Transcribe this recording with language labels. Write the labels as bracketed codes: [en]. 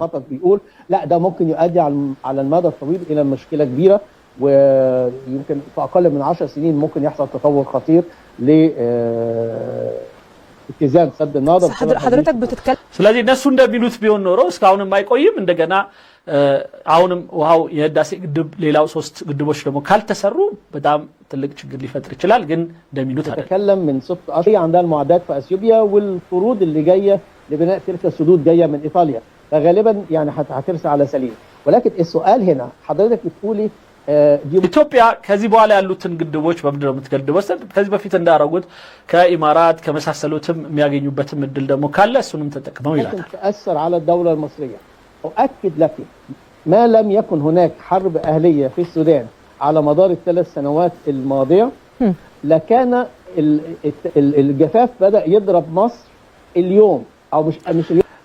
[ar] خطط بيقول لا ده ممكن يؤدي على المدى الطويل الى مشكله كبيره ويمكن في اقل من 10 سنين ممكن يحصل تطور خطير اتزان سد النهضه. حضرتك بتتكلم [am] ስለዚህ እነሱ እንደሚሉት ቢሆን ኖሮ እስካሁንም አይቆይም። እንደገና አሁንም ውሃው የህዳሴ ግድብ ሌላው 3 ግድቦች ደግሞ ካልተሰሩ በጣም ትልቅ ችግር ሊፈጥር ይችላል። ግን እንደሚሉት አይደለም። [ar] تتكلم من 6 اشهر عندها المعدات في اثيوبيا والقروض اللي جايه لبناء تلك السدود جايه من ايطاليا، فغالبا يعني هترسى على سليم. ولكن السؤال هنا حضرتك بتقولي [am] ኢትዮጵያ ከዚህ በኋላ ያሉትን ግድቦች በምንድነው የምትገድበው? ከዚህ በፊት እንዳረጉት ከኢማራት ከመሳሰሉትም የሚያገኙበትም እድል ደግሞ ካለ እሱንም ተጠቅመው ይላል። [ar] تأثر على الدولة المصرية. أؤكد لك ما لم يكن هناك حرب أهلية في السودان على مدار ال3 سنوات الماضية لكان الجفاف بدأ يضرب مصر اليوم أو مش اليوم.